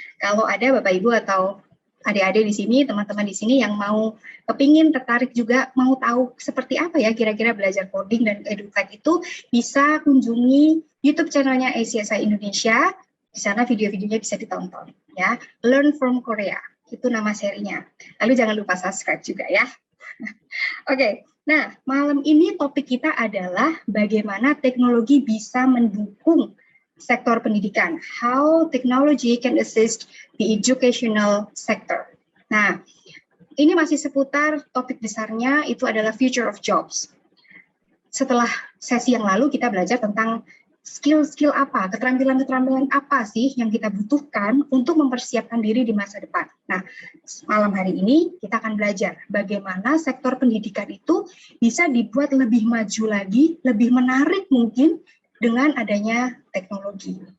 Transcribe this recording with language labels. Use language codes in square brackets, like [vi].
[id] Kalau ada Bapak Ibu atau adik-adik di sini, teman-teman di sini yang mau kepingin tertarik juga, mau tahu seperti apa ya kira-kira belajar coding dan edutech itu, bisa kunjungi YouTube channelnya ACSI Indonesia. Di sana video-videonya bisa ditonton ya. Learn from Korea, itu nama serinya. Lalu jangan lupa subscribe juga ya. Oke. Nah, malam ini topik kita adalah bagaimana teknologi bisa mendukung sektor pendidikan. [en] How technology can assist the educational sector. [id] Nah, ini masih seputar topik besarnya, itu adalah future of jobs. Setelah sesi yang lalu kita belajar tentang skill-skill apa, keterampilan-keterampilan apa sih yang kita butuhkan untuk mempersiapkan diri di masa depan. Nah, malam hari ini kita akan belajar bagaimana sektor pendidikan itu bisa dibuat lebih maju lagi, lebih menarik mungkin dengan adanya teknologi.